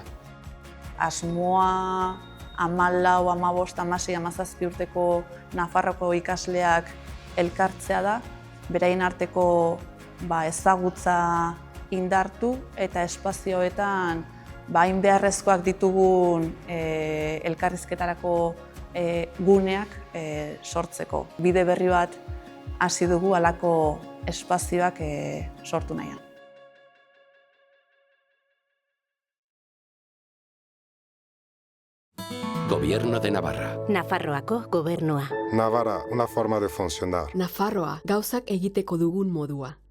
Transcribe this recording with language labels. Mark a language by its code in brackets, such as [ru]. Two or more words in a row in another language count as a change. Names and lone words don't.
[eu] Asmoa 14, 15, 16, 17 urteko Nafarroko ikasleak elkartzea da, beraien arteko ezagutza indartu eta espazioetan hain beharrezkoak ditugun elkarrizketarako guneak sortzeko. Bide berri bat hasi dugu halako espazioak sortu nahian. [es] Gobierno de Navarra. [eu] Nafarroako gobernua. [es] Navarra, una forma de funcionar. [eu] Nafarroa, gauzak egiteko dugun modua.